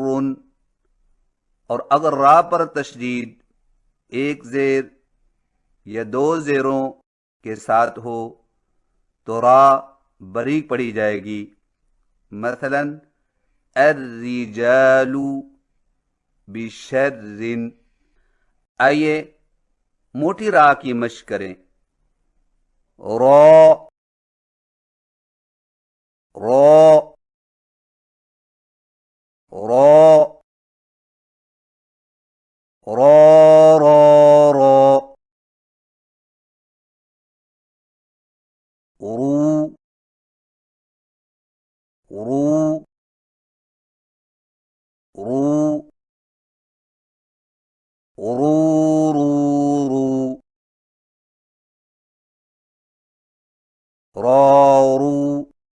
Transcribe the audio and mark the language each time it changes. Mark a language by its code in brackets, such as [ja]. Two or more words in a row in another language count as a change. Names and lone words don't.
[ur] اور اگر را پر تشدید ایک زیر یا دو زیروں کے ساتھ ہو تو را باریک پڑھی جائے گی. [ar] مثلا الرجال بشر. [ur] آئیے موٹی را کی مشق کریں. را را را را را را رو رو رو رو رو رو رارو